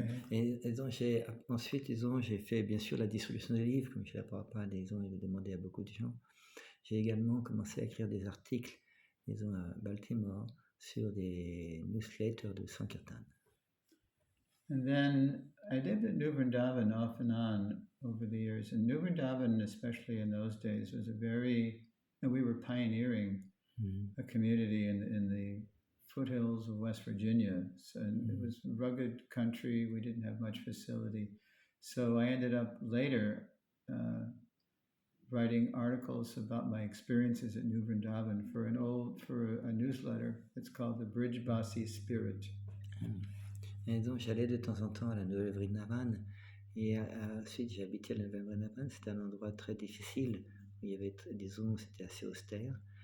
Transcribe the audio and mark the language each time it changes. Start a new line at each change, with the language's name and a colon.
French: Et donc ensuite, j'ai fait bien sûr la distribution des livres, comme je ne l'ai pas, il demandé à beaucoup de gens. J'ai également commencé à écrire des articles, à Baltimore, sur des newsletters de Sankirtan.
English: And then I lived at New Vrindavan off and on over the years. And New Vrindavan, especially in those days, was we were pioneering a community in the foothills of West Virginia. So, and it was rugged country. We didn't have much facility. So I ended up later writing articles about my experiences at New Vrindavan for a newsletter. It's called the Brijbasi Spirit.
French: Et donc j'allais de temps en temps à la Nouvelle Vrindavan. Et ensuite j'ai habité à la Nouvelle Vrindavan. C'était un endroit très difficile où il y avait, c'était assez austère.